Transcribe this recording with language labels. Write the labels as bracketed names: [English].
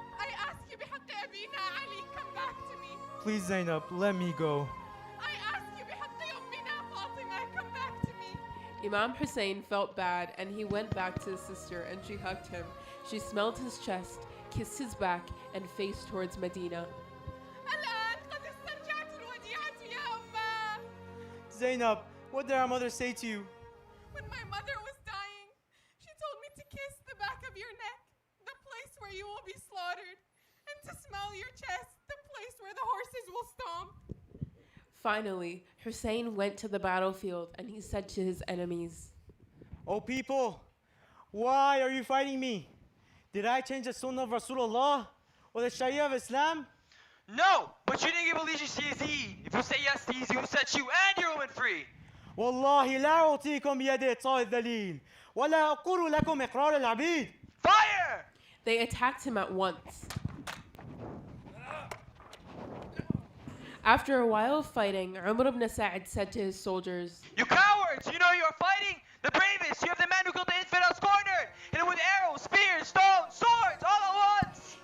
[English] I ask you [Arabic] بحق أبينا علي, [English] come back to me. Please, Zainab, let me go. I ask you [Arabic] بحق أمنا فاطمة, [English] come back to me. Imam Hussein felt bad and he went back to his sister and she hugged him. She smelled his chest, kissed his back, and faced towards Medina. [Arabic] الآن قد استرجعت الوديعة يا أمّا. [English] Zainab, what did our mother say to you? When my mother was dying, she told me to kiss the back of your neck, the place where you will be slaughtered, and to smell your chest, the place where the horses will stomp. Finally, Hussein went to the battlefield and he said to his enemies, Oh people, why are you fighting me? Did I change the sunnah of Rasulullah or the Sharia of Islam? No, but you didn't give allegiance to Yazid. If you say yes to Yazid, he will set you and your woman free. [Arabic] والله لا أعطيكم بيد إطاء الذليل ولا أقول لكم إقرار العبيد. [English] Fire! They attacked him at once. After a while of fighting, Umar ibn Sa'd said to his soldiers, You cowards! You know you are fighting the bravest. You have the man who killed the infidels cornered. Hit him with arrows, spears, stones, swords, all at once.